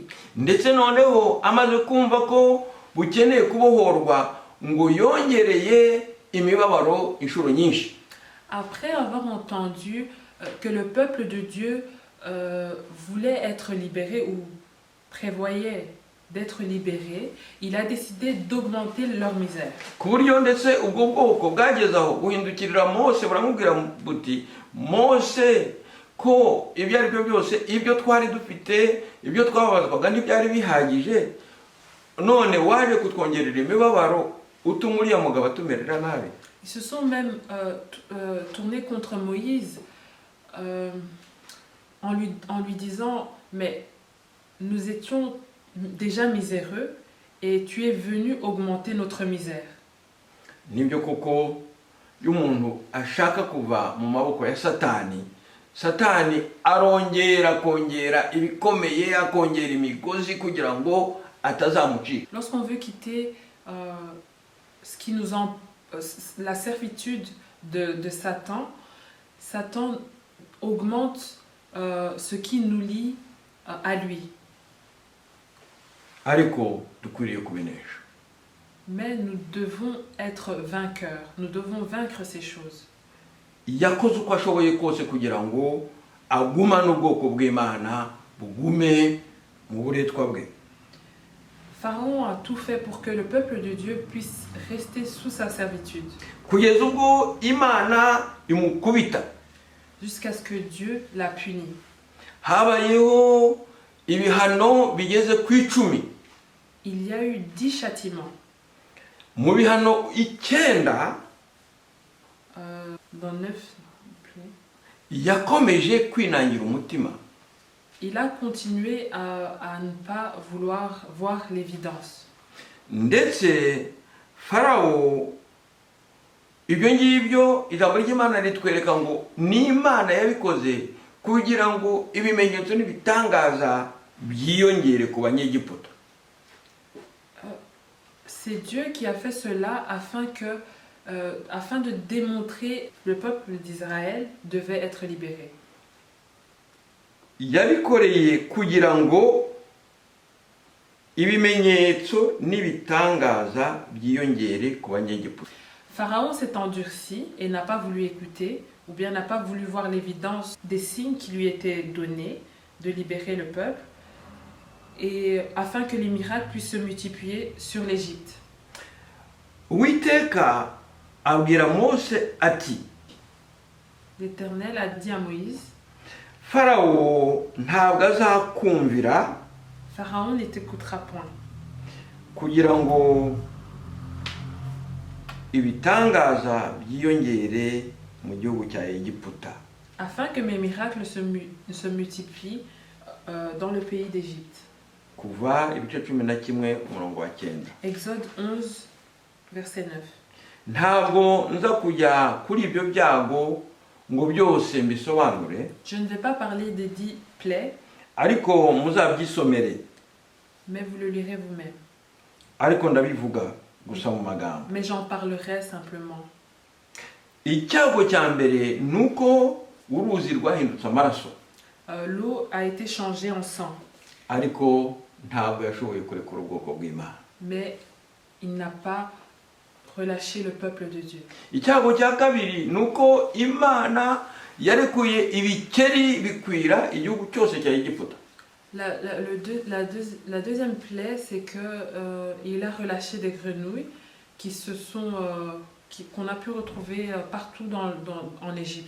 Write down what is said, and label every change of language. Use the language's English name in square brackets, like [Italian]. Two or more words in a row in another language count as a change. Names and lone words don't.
[Kinyarwanda] Ndetse noneho amaze kumva ko bukeneye kubohorwa ngo yongereye imibabaro inshuro nyinshi. [French] Après avoir entendu que le peuple de Dieu voulait être libéré ou prévoyait d'être libéré, il a décidé d'augmenter leur misère. [Kinyarwanda] Ku buryo ndetse ubwo bwoko bwageze aho guhindukirira Mose buramubwira buti Mose ko ibyo ari byo byose ibyo twari dufite ibyo twababazwaga ntibyari bihagije none waje kutwongerera imibabaro utuma uriya mugabo atumerera nabi. [French] Ils se sont même tournés contre Moïse en lui disant mais nous étions déjà miséreux et tu es venu augmenter notre misère. [Kinyarwanda] Nibyo koko iyo umuntu ashaka kuva mu maboko ya Satani arongera kongera ibikomeye akongera imigozi kugira ngo atazamucika. [French] Lorsqu'on veut quitter ce qui nous la servitude de Satan, Satan augmente ce qui nous lie à lui. [Kinyarwanda] Ariko dukwiriye kubinesha. [French] Mais nous devons être vainqueurs. Nous devons vaincre ces choses. [Kinyarwanda] Yakoze uko ashoboye kose kugira ngo agumane ubwoko bw'Imana bugume mu buretwa bwe. [French] Pharaon a tout fait pour que le peuple de Dieu puisse rester sous sa servitude. [Kinyarwanda] Kugeza ubwo Imana imukubita. [French] Jusqu'à ce que Dieu l'a puni. [Kinyarwanda] Habayeho ibihano bigeze ku 10. [French] Il y a eu 10 châtiments. [Kinyarwanda] Mu bihano 9 [French] dans 9, [Kinyarwanda] yakomeje kwinangira umutima. [French] Il a continué à ne pas vouloir voir l'évidence. [Kinyarwanda] Ndetse Farawo ibyo ngibyo ijambo ry'Imana ritwereka ngo ni Imana yabikoze kugira ngo ibimenyetso n'ibitangaza byiyongere ku banyegiputa. [French] C'est Dieu qui a fait cela afin de démontrer que le peuple d'Israël devait être libéré. [Kinyarwanda] Yabikoreye kugira ngo ibimenyetso n'ibitangaza byiyongere ku banyegiputa. [French] Pharaon s'est endurci et n'a pas voulu écouter, ou bien n'a pas voulu voir l'évidence des signes qui lui étaient donnés de libérer le peuple, et afin que les miracles puissent se multiplier sur l'Égypte. [Kinyarwanda] Uwiteka abwira Mose ati, [French] L'Éternel a dit à Moïse, [Kinyarwanda] Farawo ntabwo azakumvira [French] Pharaon ne t'écoutera point, [Kinyarwanda] kugira ngo ibitangaza byiyongere mu gihugu cya Egiputa. [French] afin que mes miracles se multiplient dans le pays d'Égypte. [Kinyarwanda] Kuva ibice 11 umurongo wa 9. [French] Exode 11, verset 9. [Kinyarwanda] Ntabwo nza kujya kuri ibyo byago ngo byose mbisobanure, [French] Je ne vais pas parler des 10 plaies, [Kinyarwanda] ariko muzabyisomere, [French] mais vous le lirez vous-même. [Kinyarwanda] ariko ndabivuga gusa mu magambo. [French] Mais j'en parlerai simplement. [Kinyarwanda] Icyago cya mbere nuko uruzi rwahindutse amaraso, [French] L'eau a été changée en sang, [Kinyarwanda] ariko ntabwo yashoboye kurekura ubwoko bw'Imana. [French] mais il n'a pas relâché le peuple de Dieu. [Kinyarwanda] Icyago cya kabiri nuko Imana yarekuye ibikeri bikwira igihugu cyose cya Egiputa. [French] La deuxième plaie, c'est que il a relâché des grenouilles qui se sont qu'on a pu retrouver partout en Égypte.